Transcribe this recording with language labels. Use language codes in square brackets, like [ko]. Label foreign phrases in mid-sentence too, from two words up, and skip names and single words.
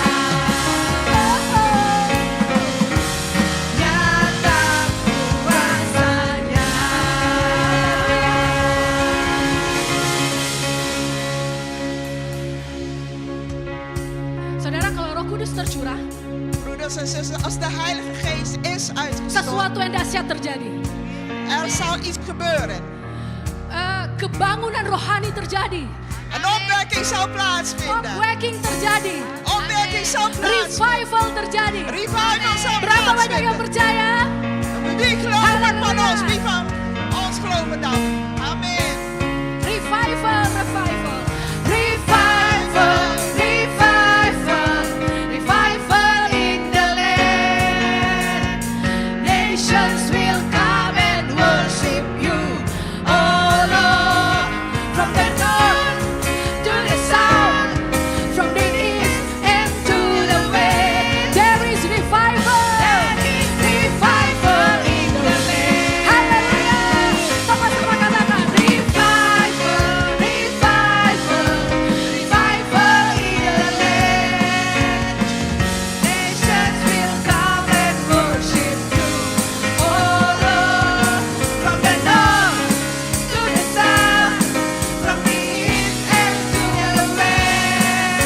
[id] Nyata kuasanya. Saudara, kalau Roh Kudus tercurah, [nl] Broeders en zusters, als de Heilige Geest is uitgestort, [id] sesuatu yang dahsyat terjadi. [nl] er zal iets gebeuren. [id] Kebangunan rohani terjadi. [nl] Een opwekking zal plaatsvinden. [id] Opwekking terjadi. [nl] Opwekking zal plaatsvinden. [id] Revival terjadi. [nl] Revival zal [id] Berapa banyak yang [nl] plaatsvinden. [id] percaya? [nl] Wie gelooft van ons? Wie van ons gelooft geloven dan. Amen. [en] Revival, revival. Revival, revival. Revival in the land. Nations will come and worship you, oh Lord. From the north to the south, from the east and to the west. There is revival. There is revival in the land. [id] Hallelujah. Sama-sama katakan [en] revival, revival, revival in the land. Nations will come and worship you, oh Lord. From the north to the south, from the east and to the west.